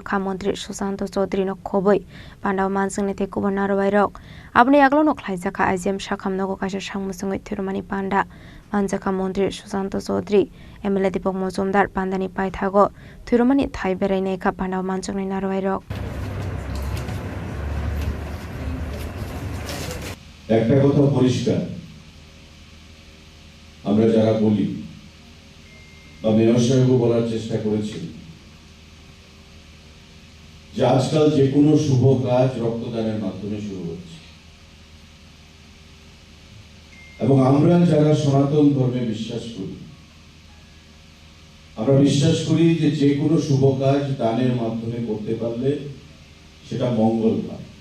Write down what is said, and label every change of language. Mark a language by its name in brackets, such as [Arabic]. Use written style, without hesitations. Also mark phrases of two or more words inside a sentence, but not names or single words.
[Kok Borok] Kamontri Susanto Sodri no Koboi, Pandaw Mansang ni Tekubanar Wairok, Abni Aglono Klaijaka Ijem Shakam Nogo Kasha Shangmusung with Tirumani Panda, Manjaka Montri Susanto Sodri, Emelatipo Mozumdar Pandani Paithago, Tirumani Thai Bereneka Pandaw Mansang ni Narwairok. [Bangla] একটা কথা পরিষ্কার, আমরা যারা বলি বা মেয়র সাহেবও বলার চেষ্টা করেছেন যে আজকাল যে কোনো শুভ কাজ রক্তদানের মাধ্যমে শুরু হচ্ছে এবং আমরা যারা সনাতন ধর্মে বিশ্বাস করি আমরা বিশ্বাস করি যে যে কোনো শুভ কাজ দানের মাধ্যমে করতে পারলে সেটা মঙ্গল হয়।